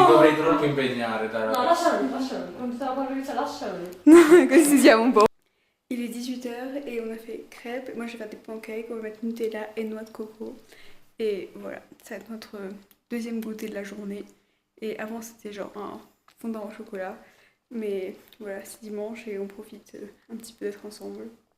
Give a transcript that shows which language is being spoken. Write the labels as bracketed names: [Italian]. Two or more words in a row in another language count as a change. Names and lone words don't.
[Italian] mi dovrei troppo impegnare, dai. No, lascialo lì, lascialo lì. Non ti stavo parlando di te, lascialo lì. Così siamo un po'. [French] Il est 18h et on a fait crêpes. Moi, je vais faire des pancakes, on va mettre Nutella et noix de coco. Et voilà, ça va être notre deuxième goûter de la journée. Et avant, c'était genre un fondant au chocolat. Mais voilà, c'est dimanche et on profite un petit peu d'être ensemble.